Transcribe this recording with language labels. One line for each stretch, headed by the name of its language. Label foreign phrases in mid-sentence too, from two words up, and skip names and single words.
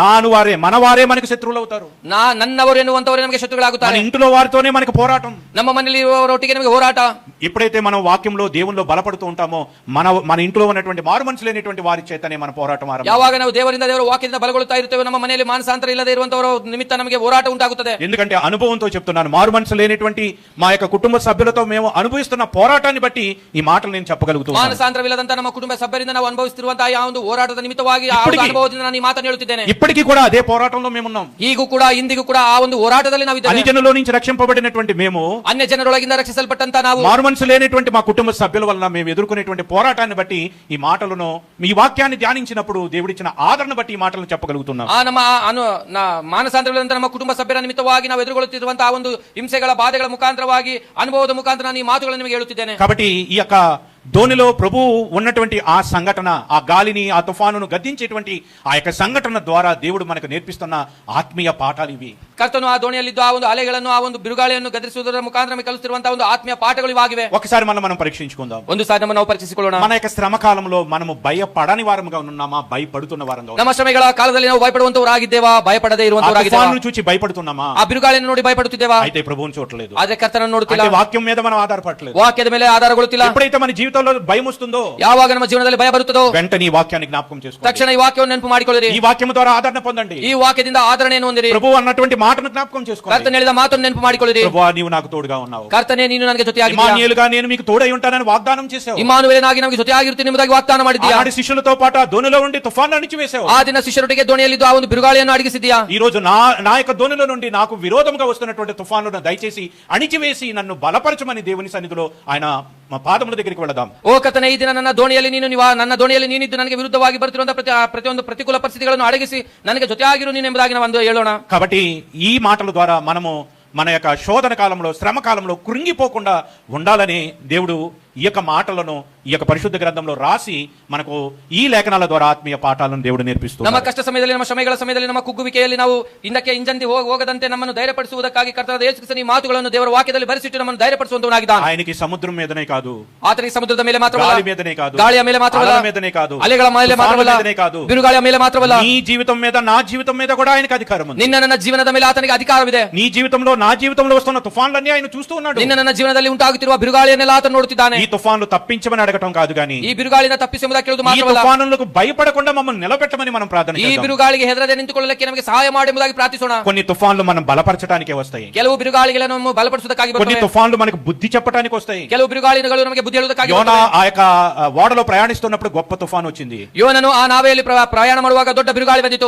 Telugu: మన వారే మనకు శత్రువులు అవుతారు.
Kannada: ನನ್ನವರು ಎನ್ನುವಂತವರೇ ನಮಗೆ
Telugu: మన
Kannada: ಶತ್ರುಗಳಾಗುತ್ತಾರೆ.
Telugu: ఇంటిలో వారితోనే మనకు పోరాటం.
Kannada: ನಮ್ಮ ಮನೆಯಲ್ಲಿ ಇರುವವರೊಟ್ಟಿಗೆ ನಮಗೆ ಹೋರಾಟ.
Telugu: ఎప్పుడైతే మనం వాక్యంలో దేవుల్లో బలపడుతూ ఉంటామో, మన ఇంట్లో ఉన్నటువంటి మారు మనసు లేనటువంటి వారి చేతనే మన పోరాటం ఆరంభం.
Kannada: ಯಾವಾಗ ನಾವು ದೇವರ ವಾಕ್ಯದಿಂದ ಬಲಗೊಳ್ಳುತ್ತಾ ಇರ್ತೇವೆ, ನಮ್ಮ ಮನೆಯಲ್ಲಿ ಮಾನಸಾಂತರ ಇಲ್ಲದೆ ಇರುವಂತವರ ನಿಮಿತ್ತ ನಮಗೆ ಹೋರಾಟ ಉಂಟಾಗುತ್ತದೆ.
Telugu: ఎందుకంటే అనుభవంతో చెప్తున్నాను, మారు మనసు లేనటువంటి మా యొక్క కుటుంబ సభ్యులతో మేము అనుభవిస్తున్న పోరాటాన్ని బట్టి ఈ మాటలు నేను చెప్పగలుగుతున్నాను.
Kannada: ಮಾನಸಾಂತರವಿಲ್ಲದಂತ ನಮ್ಮ ಕುಟುಂಬ ಸಭ್ಯರಿಂದ ನಾವು ಅನುಭವಿಸುತ್ತಿರುವಂತಹ ಆ ಒಂದು ಹೋರಾಟದ ನಿಮಿತ್ತವಾಗಿ ಆ ಒಂದು ಅನುಭವದಿಂದ ನಾನು ಈ ಮಾತನ್ನು ಹೇಳುತ್ತಿದ್ದೇನೆ.
Telugu: ఇప్పటికీ కూడా అదే పోరాటంలో మేమున్నాం.
Kannada: ಈಗೂ ಕೂಡ ಇಂದಿಗೂ ಕೂಡ ಆ ಒಂದು ಹೋರಾಟದಲ್ಲಿ ನಾವು
Telugu: అన్ని జనుల నుంచి రక్షింపబడినటువంటి మేము,
Kannada: ಅನ್ಯ ಜನರೊಳಗಿಂದ ರಕ್ಷಿಸಲ್ಪಟ್ಟಂತ ನಾವು,
Telugu: మారు మనసు లేనటువంటి మా కుటుంబ సభ్యుల వలన మేము ఎదుర్కొనేటువంటి పోరాటాన్ని బట్టి ఈ మాటలను, మీ వాక్యాన్ని ధ్యానించినప్పుడు దేవుడిచ్చిన ఆదరణ బట్టి ఈ మాటలను చెప్పగలుగుతున్నాం.
Kannada: ಆ ನಮ್ಮ ಮಾನಸಾಂತರವಿಲ್ಲದಂತ ನಮ್ಮ ಕುಟುಂಬ ಸಭ್ಯರ ನಿಮಿತ್ತವಾಗಿ ನಾವು ಎದುರುಗೊಳ್ಳುತ್ತಿರುವಂತಹ ಒಂದು ಹಿಂಸೆಗಳ ಬಾಧೆಗಳ ಮುಖಾಂತರವಾಗಿ ಅನುಭವದ ಮುಖಾಂತರ ನಾನು ಈ ಮಾತುಗಳನ್ನು ನಿಮಗೆ ಹೇಳುತ್ತಿದ್ದೇನೆ.
Telugu: కాబట్టి ఈ యొక్క ధోనిలో ప్రభు ఉన్నటువంటి ఆ సంఘటన, ఆ గాలిని, ఆ తుఫానును గద్దించేటువంటి ఆ యొక్క సంఘటన ద్వారా దేవుడు మనకు నేర్పిస్తున్న ఆత్మీయ పాఠాలు ఇవి.
Kannada: ಕರ್ತನು ಆ ದೋಣಿಯಲ್ಲಿದ್ದು ಆ ಒಂದು ಅಲೆಗಳನ್ನು, ಆ ಒಂದು ಬಿರುಗಾಳಿಯನ್ನು ಗದರಿಸುವುದರ ಮುಖಾಂತರ ನಮಗೆ ಕಲಿಸುತ್ತಿರುವಂತಹ ಒಂದು ಆತ್ಮೀಯ ಪಾಠಗಳು ಇವಾಗಿವೆ.
Telugu: ఒకసారి మనం పరీక్షించుకుందాం.
Kannada: ಒಂದು ಸಾರಿ ನಾವು ಪರೀಕ್ಷಿಸಿಕೊಳ್ಳೋಣ.
Telugu: మన యొక్క శ్రమ కాలంలో మనము భయపడని వారముగా ఉన్నామా, భయపడుతున్న వారంగా?
Kannada: ನಮ್ಮ ಶ್ರಮೆಗಳ ಕಾಲದಲ್ಲಿ ನಾವು ಭಯಪಡುವಂತವರಾಗಿದ್ದೇವಾ, ಭಯಪಡದೇ ಇರುವಂತವರಾಗಿದ್ದೇವಾ?
Telugu: తుఫానును చూచి భయపడుతున్నామా?
Kannada: ಆ ಬಿರುಗಾಳಿಯನ್ನು ನೋಡಿ ಭಯಪಡುತ್ತಿದ್ದೇವಾ?
Telugu: అయితే ప్రభువును చూడలేదు.
Kannada: ಆದ್ರೆ ಕರ್ತನನ್ನು ನೋಡುತ್ತಿಲ್ಲ.
Telugu: అంటే వాక్యం మీద మనం ఆధారపడలేదు.
Kannada: ವಾಕ್ಯದ ಮೇಲೆ ಆಧಾರಗೊಳ್ಳುತ್ತಿಲ್ಲ.
Telugu: ఎప్పుడైతే మన జీవితంలో భయం వస్తుందో,
Kannada: ಯಾವಾಗ ನಮ್ಮ ಜೀವನದಲ್ಲಿ ಭಯ ಬರುತ್ತದೋ
Telugu: వెంటనే ఈ వాక్యాన్ని జ్ఞాపకం చేసుకోండి.
Kannada: ತಕ್ಷಣ ಈ ವಾಕ್ಯವನ್ನು ನೆನಪು ಮಾಡಿಕೊಳ್ಳಿರಿ.
Telugu: ఈ వాక్యం ద్వారా ఆదరణ పొందండి.
Kannada: ಈ ವಾಕ್ಯದಿಂದ ಆದರಣೆಯನ್ನು ಹೊಂದಿರಿ.
Telugu: ప్రభువు అన్నటువంటి మాటను జ్ఞాపకం చేసుకోండి.
Kannada: ಕರ್ತನ ಹೇಳಿದ ಮಾತನ್ನು ನೆನಪು ಮಾಡಿಕೊಳ್ಳಿರಿ.
Telugu: ప్రభువా, నీవు నాకు తోడుగా ఉన్నావు.
Kannada: ಕರ್ತನೇ, ನೀನು ನನಗೆ ಜೊತೆಯಾಗಿದ್ದೀಯಾ.
Telugu: ఇమ్మానుయేలుగా నేను మీకు తోడై ఉంటానని వాగ్దానం చేశావు.
Kannada: ಇಮ್ಮಾನುವೇಲನಾಗಿ ನಮಗೆ ಜೊತೆಯಾಗಿರುತ್ತೀನಿ ಎಂಬುದಾಗಿ ವಾಗ್ದಾನ ಮಾಡಿದ್ದೀಯಾ.
Telugu: ఆనాటి శిష్యులతో పాటు ఆ దోణిలో ఉండి తుఫాను అణిచివేశావు.
Kannada: ಆ ದಿನ ಶಿಷ್ಯರೊಟ್ಟಿಗೆ ದೋಣಿಯಲ್ಲಿದ್ದು ಆ ಒಂದು ಬಿರುಗಾಳಿಯನ್ನು ಅಡಗಿಸಿದ್ದೀಯಾ.
Telugu: ఈ రోజు నా యొక్క దోణిలో నుండి నాకు విరోధంగా వస్తున్నటువంటి తుఫానులను దయచేసి అణిచివేసి నన్ను బలపరచమని దేవుని సన్నిధిలో ఆయన పాదముల దగ్గరికి వెళదాం.
Kannada: ಓ ಕರ್ತನೇ, ಈ ದಿನ ನನ್ನ ದೋಣಿಯಲ್ಲಿ ನೀನಿದ್ದು ನನಗೆ ವಿರುದ್ಧವಾಗಿ ಬರುತ್ತಿರುವಂತಹ ಪ್ರತಿಯೊಂದು ಪ್ರತಿಕೂಲ ಪರಿಸ್ಥಿತಿಗಳನ್ನು ಅಡಗಿಸಿ ನನಗೆ ಜೊತೆಯಾಗಿರು ನೀನು ಎಂಬುದಾಗಿ ನಾವು ಹೇಳೋಣ.
Telugu: కాబట్టి ఈ మాటల ద్వారా మనము మన యొక్క శోధన కాలంలో, శ్రమ కాలంలో కృంగిపోకుండా ఉండాలని దేవుడు ఈ యొక్క మాటలను ఈ యొక్క పరిశుద్ధ గ్రంథంలో రాసి మనకు ఈ లేఖనాల ద్వారా ఆత్మీయ పాఠాలను దేవుడు
Kannada: ನಮ್ಮ
Telugu: నేర్పిస్తున్నాడు.
Kannada: ಕಷ್ಟ ಸಮಯದಲ್ಲಿ, ನಮ್ಮ ಶ್ರಮೆಗಳ ಸಮಯದಲ್ಲಿ, ನಮ್ಮ ಕುಗ್ಗುವಿಕೆಯಲ್ಲಿ ನಾವು ಹಿಂದಕ್ಕೆ ಹಿಂಜಂತಿ ಹೋಗದಂತೆ ನಮ್ಮನ್ನು ಧೈರ್ಯಪಡಿಸುವುದಕ್ಕಾಗಿ ಕರ್ತನಾದ ಯೇಸು ಕ್ರಿಸ್ತನ ಈ ಮಾತುಗಳನ್ನು ದೇವರ ವಾಕ್ಯದಲ್ಲಿ ಬರೆಸಿಟ್ಟು ನಮ್ಮನ್ನು ಧೈರ್ಯಪಡಿಸುವಂತವನಾಗಿದ್ದಾನೆ.
Telugu: ఆయనకి సముద్రం మీదనే కాదు,
Kannada: ಆತನಿಗೆ ಸಮುದ್ರದ ಮೇಲೆ ಮಾತ್ರವಲ್ಲ,
Telugu: గాలి మీదనే కాదు,
Kannada: ಗಾಳಿಯ ಮೇಲೆ ಮಾತ್ರವಲ್ಲ,
Telugu: అలల మీదనే కాదు,
Kannada: ಅಲೆಗಳ ಮೇಲೆ
Telugu: తుఫానుల
Kannada: ಮಾತ್ರವಲ್ಲ,
Telugu: మీదనే కాదు,
Kannada: ಬಿರುಗಾಳಿಯ ಮೇಲೆ ಮಾತ್ರವಲ್ಲ,
Telugu: నీ జీవితం మీద, నా జీవితం మీద కూడా ఆయనకు అధికారం ఉంది.
Kannada: ನಿನ್ನ ನನ್ನ ಜೀವನದ ಮೇಲೆ ಆತನಿಗೆ ಅಧಿಕಾರವಿದೆ.
Telugu: నీ జీవితంలో, నా జీవితంలో వస్తున్న తుఫాన్లన్నీ ఆయన చూస్తూ ఉన్నాడు.
Kannada: ನಿನ್ನ ನನ್ನ ಜೀವನದಲ್ಲಿ ಉಂಟಾಗುತ್ತಿರುವ ಬಿರುಗಾಳಿಯನ್ನೆಲ್ಲ ಆತನು ನೋಡುತ್ತಿದ್ದಾನೆ.
Telugu: ఈ తుఫాన్లు తప్పించమని అడగటం కాదు గాని,
Kannada: ಈ ಬಿರುಗಾಳಿನ ತಪ್ಪಿಸುವುದಕ್ಕೆ ಕೇಳುವುದು
Telugu: ఈ
Kannada: ಮಾತ್ರವಲ್ಲ,
Telugu: తుఫానులకు భయపడకుండా మమ్మల్ని నిలబెట్టమని మనం ప్రార్థన
Kannada: ಈ
Telugu: చేద్దాం.
Kannada: ಬಿರುಗಾಳಿಗೆ ಹೆದರದೆ ನಿಂತುಕೊಳ್ಳಲಿಕ್ಕೆ ನಮಗೆ ಸಹಾಯ ಮಾಡಿ ಎಂಬುದಾಗಿ ಪ್ರಾರ್ಥಿಸೋಣ.
Telugu: కొన్ని తుఫాన్లు మనం బలపరచడానికే వస్తాయి,
Kannada: ಕೆಲವು ಬಿರುಗಾಳಿಗಳನ್ನು ಬಲಪಡಿಸುವುದಕ್ಕಾಗಿ
Telugu: కొన్ని
Kannada: ಬರ್ತವೆ,
Telugu: తుఫాన్లు మనకు బుద్ధి చెప్పడానికి వస్తాయి.
Kannada: ಕೆಲವು ಬಿರುಗಾಳಿಗಳು ನಮಗೆ ಬುದ್ಧಿ ಹೇಳುವುದಕ್ಕಾಗಿ
Telugu: యోనా
Kannada: ಬರ್ತವೆ.
Telugu: ఆ యొక్క ఓడలో ప్రయాణిస్తున్నప్పుడు గొప్ప తుఫాన్ వచ్చింది.
Kannada: ಯೋನನು ಆ ನಾವೆಯಲ್ಲಿ ಪ್ರಯಾಣ ಮಾಡುವಾಗ ದೊಡ್ಡ ಬಿರುಗಾಳಿ ಬಂದಿತು.